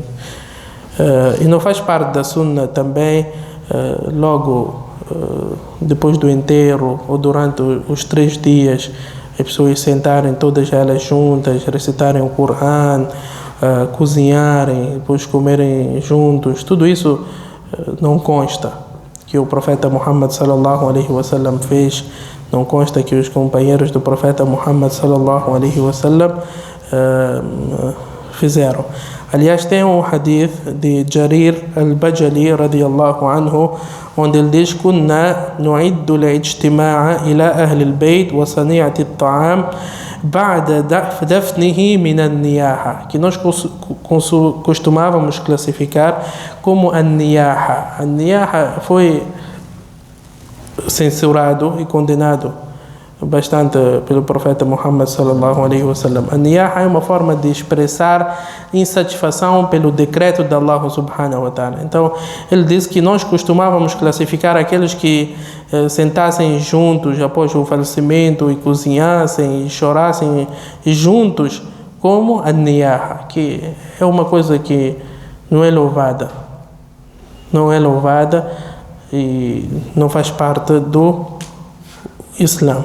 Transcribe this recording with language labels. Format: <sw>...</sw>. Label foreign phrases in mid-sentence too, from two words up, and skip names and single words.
<pt>E não faz parte da sunna também, logo depois do enterro ou durante os 3 dias, as pessoas sentarem todas elas juntas, recitarem o Coran, cozinharem, depois comerem juntos. Tudo isso não consta que o profeta Muhammad</pt> <ar>صلى الله عليه وسلم</ar> <pt>fez. Não consta que os companheiros do profeta Muhammad</pt> <ar>صلى الله عليه وسلم</ar> <pt>fizeram. Aliás, tem um hadith de Jarir al-Bajali</pt> <ar>رضي الله عنه,</ar> <pt>onde ele diz:</pt> <ar>"كنا نعد الاجتماع إلى أهل البيت وصنيعة الطعام بعد دفنه من النياحة",</ar> <pt>que nós costumávamos classificar como an-niyaha. An-niyaha foi censurado e condenado bastante pelo profeta Muhammad</pt> <ar>صلى الله عليه وسلم.</ar> <pt>A niyaha é uma forma de expressar insatisfação pelo decreto de Allah</pt> <ar>سبحانه وتعالى.</ar> <pt>Então, ele disse que nós costumávamos classificar aqueles que sentassem juntos após o falecimento e cozinhassem e chorassem juntos como a niyaha, que é uma coisa que não é louvada. Não é louvada e não faz parte do Islã.</pt>